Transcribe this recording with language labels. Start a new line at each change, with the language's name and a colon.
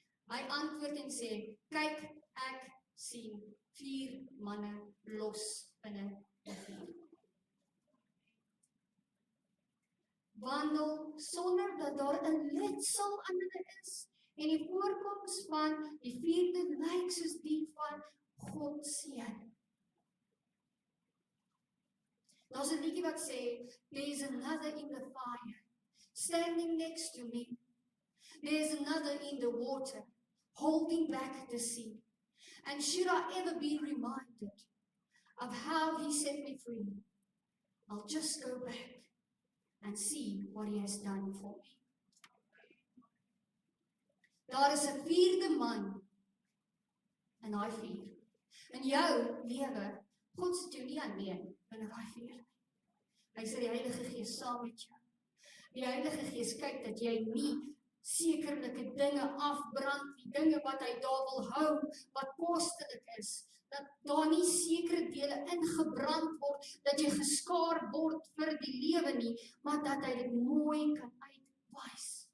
Afrikaans: Hy antwoord en sê, kyk, ek sien 4 manne los binne die vuur. Wandel sonder dat daar 'n letsel aan hulle is en die voorkoms van die 4de lyk soos die van God seën. Daar's 'n liedjie wat sê,
English: there's another in the fire, standing next to me. There's another in the water, holding back the sea. And should I ever be reminded of how he set me free, I'll just go back and see what he has done for me.
Afrikaans: Daar is 'n 4de man in daai vuur. In jou lewe, God sit jou nie alleen binne daai vuur. Hy sit die Heilige Gees saam met jou. Die Heilige Gees kyk dat jy nie sekerlike dinge afbrand, die dinge wat hy daar wil hou, wat kostelik is, dat daar nie sekere dele ingebrand word, dat jy geskaar word vir die lewe nie, maar dat hy dit mooi kan uitwys.